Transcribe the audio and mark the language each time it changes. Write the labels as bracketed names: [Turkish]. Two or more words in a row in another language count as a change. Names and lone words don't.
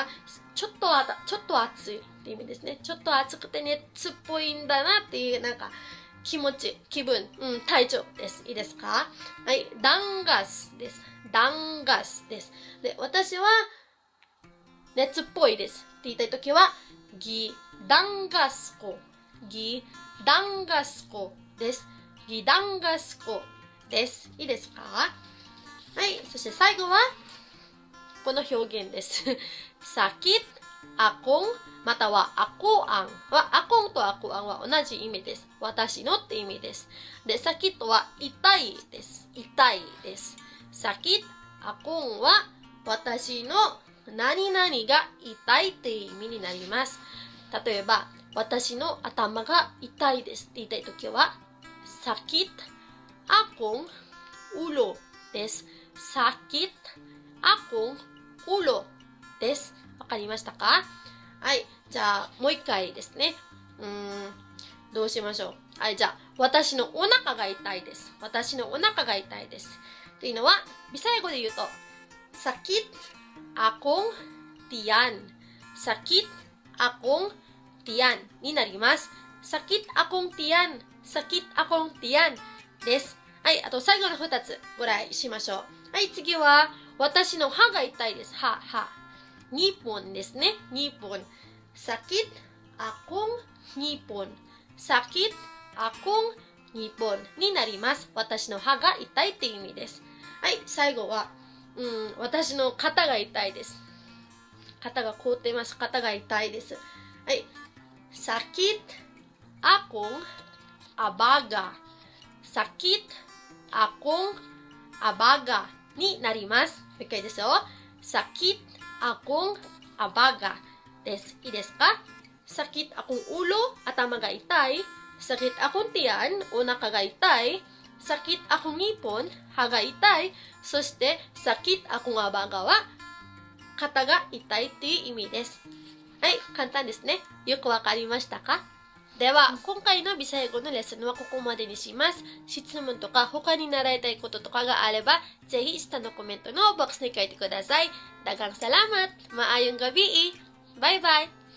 [Japanese] ちょっと暑いって意味ですね。ちょっと暑くて熱っぽいんだなっていう、なんか、気分、体調です。いいですか？はい、dangas です。dangas です。で、私は、熱っぽいです。って言いたいときは、 [Cebuano] gidangas ko。 gidangas ko [Japanese] です。 [Cebuano] gidangas ko [Japanese] です。いいですか？はい、そして最後は、この表現です。 [Cebuano] sakit, akong [Japanese] または [Cebuano] ako ang [Japanese] は akong と [Cebuano] ako ang [Japanese] は同じ意味です。私のって意味です。で、sakit は痛いです。痛いです。 [Cebuano] sakit, akong [Japanese] は私の何々が痛いっていう意味になります。例えば、私の頭が痛いですって言いたいときは、 [Cebuano] sakit, akong ulo [Japanese] です。 [Cebuano] sakit, akong ulo [Japanese] です。わかりましたか？はい。じゃあ、もう一回ですね。どうしましょう。はい。じゃあ、私のお腹が痛いです。私のお腹が痛いです。というのは、ビサイ語で言うと、 [Cebuano] sakit akong tiyan。 sakit akong tiyan [Japanese] になります。 [Cebuano] sakit akong tiyan。 sakit akong tiyan [Japanese] です。はい。あと、最後の2つご覧しましょう。はい。次は、私の歯が痛いです。歯。ngipon ですね。ngipon。 [Cebuano] sakit akong ngipon。 sakit akong ngipon [Japanese] になります。私の歯が痛いっていう意味です。はい、最後は、私の肩が痛いです。肩が凍っています。肩が痛いです。はい。 [Cebuano] sakit akong abaga。 sakit akong abaga [Japanese] になります。もう一回ですよ。 [Cebuano] sakit akong abaga [Japanese] です。いいですか？ [Cebuano] sakit akong ulo、 [Japanese] 頭が痛い。 [Cebuano] sakit akong tiyan、 [Japanese] お腹が痛い。 [Cebuano] sakit akong ngipon、 [Japanese] 歯が痛い。そして、 [Cebuano] sakit akong abaga [Japanese] は、肩が痛いっていう意味です。はい、簡単ですね。よくわかりましたか？では、今回のビサイ語のレッスンはここまでにします。質問とか他に習いたいこととかがあれば、ぜひ下のコメントのボックスに書いてください。 [Cebuano] Daghang salamat! Maayong gabi! Bye-bye!